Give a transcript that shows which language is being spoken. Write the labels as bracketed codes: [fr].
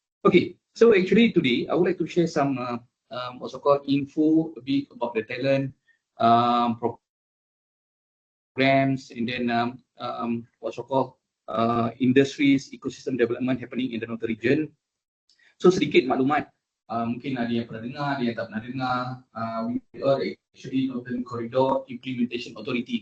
[en] Okay, so actually today I would like to share some what's called info a bit about the talent programs, and then what's called industries, ecosystem development happening in the Northern region. [ms] So sedikit maklumat, mungkin ada yang pernah dengar, ada yang tak pernah dengar. [en] We are actually Northern Corridor Implementation Authority.